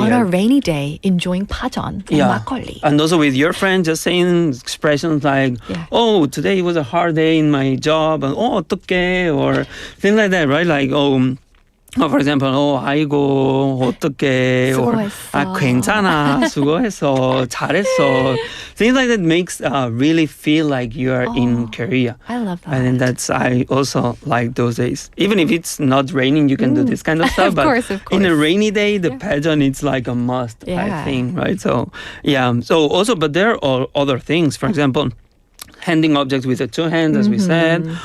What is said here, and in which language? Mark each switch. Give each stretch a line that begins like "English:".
English: On a rainy day, enjoying pajeon and makgeolli. And also with your friend, just saying expressions like, oh, today was a hard day in my job, and oh, 어떡해, or things like that, right? Like, for example,
Korean: 아이고, 어떡해,
English: or
Korean: 수고했어. 괜찮아, 수고했어, 잘했어.
English: Things like that makes really feel like you are in Korea. I love that. And I also like those days. Even if it's not raining, you can do this kind of stuff. Of but course. in a rainy day, the pageant, it's like a must, I think, right? So, yeah. So also, but there are other things. For example, handing objects with the two hands, as we said.